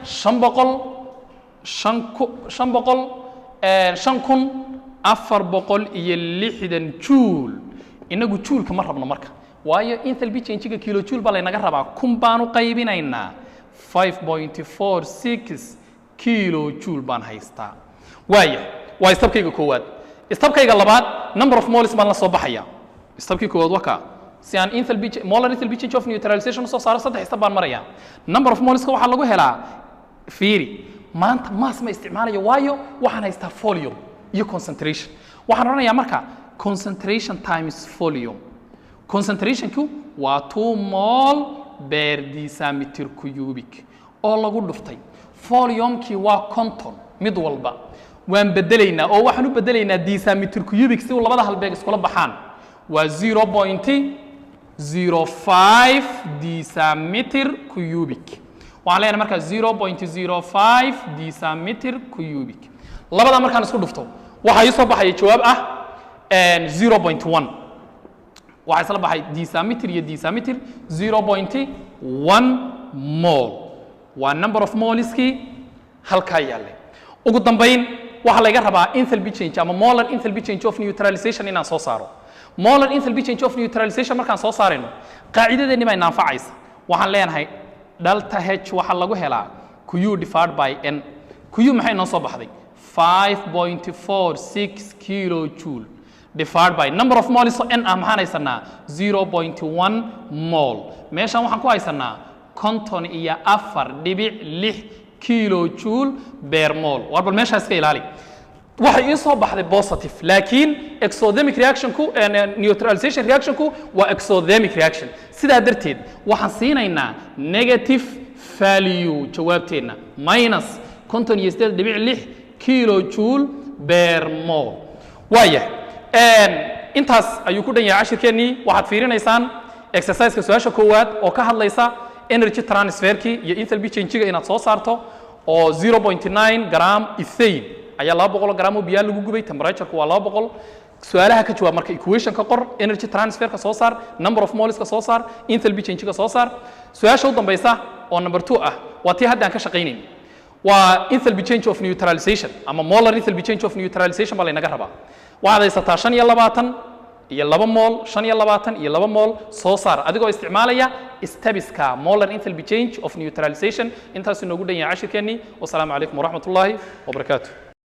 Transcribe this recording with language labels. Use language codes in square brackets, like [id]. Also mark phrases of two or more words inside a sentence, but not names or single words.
[so] 5460 joule inagu joule-ka ma rabno marka waayo [en] enthalpy change-ga [so] kilojoule baa la inaga rabaa kun baan u qaybinaynaa 5.46 kilojoule baan haystaa waaya waa stepkayga koowaad stepkayga labaad [en] number of moles [so] baan la soo baxaya stepkii koowaad waa ka si aan [en] molar enthalpy change of neutralization [so] soo saaro saddex step baan maraya [en] number of moles [so] waxa lagu helaa fiiri maanta mass ma isticmaalayo waayo waxaan haystaa volume iyo concentration waxaan oranayaa marka [en] concentration times volume [so] concentration-ku waa 2 [en] mol per decimeter cubic [so] oo lagu dhuftay volume-kii waa 50 mid walba waan bedelaynaa oo waxaan u bedelaynaa [en] decimeter cubic [so] si uu labada halbeeg iskula baxaan waa 0.05 [en] decimeter cubic [so] waxaan leenahay marka 0.05 [en] decimeter cubic [so] labada markaan isku dhufto waxa ii soo baxay jawaab ah 0.1 waxa isla baxay decimeter iyo decimeter 0.1 mol waa [en] number of moleski [so] halka yaale ugu dambayn waxa laga rabaa enthalpy change ama [en] molar enthalpy change of neutralization [so] inaan soo saaro [en] molar enthalpy change of neutralization [so] markaan soo saarayno qaacidadeeni baa naafacaysa waxaan leenahay [en] delta h [so] waxa lagu helaa [en] q divided by n q [so] maxay noo soo baxday 5.46 [en] kilojoule divided by number of moles n [so] ah maxaan haysanaa 0.1 mol meeshaan waxaan ku haysanaa 54.6 [en] kilojoule per mol [so] war bal meesha iska ilaali waxay ii soo baxday positive laakiin [en] exothermic reactionku neutralization reactionku [so] waa [en] exothermic reaction [so] sidaa darteed waxaan siinaynaa [en] negative value [so] jawaabteena [en] minus 58.6 kilojoule per mole [so] waaya intaas ayuu ku dhan yahay cashirkeennii waxaad fiirinaysaan exercise-ka su-aasha koowaad oo ka hadlaysa [en] energy transferkii [so] iyo [en] enthalpy change-ga [so] inaad soo saarto oo 0.9 [en] gram ethane [so] ayaa 200 gram oo biyo lagu gubay temperature-ku waa 200 su'aalaha ka jawaab marka equation ka qor [en] energy transfer-ka [so] soo saar [en] number of moles [so] ka soo saar [en] enthalpy change-ga [so] soo saar su'aasha u dambaysa oo [en] number 2 [so] ah waa tii hadda aan ka shaqeynay waa [en] enthalpy change of neutralization [so] ama [en] molar enthalpy change of neutralization [so] baa laynaga rabaa waxaad haysataa 25 iyo 2 mol 25 iyo 2 mol soo saar adigoo isticmaalaya stabiska [en] molar enthalpy change of neutralization [so] intaas inoogu dhan yahay cashirkeennii [ar] والسلام عليكم ورحمة الله وبركاته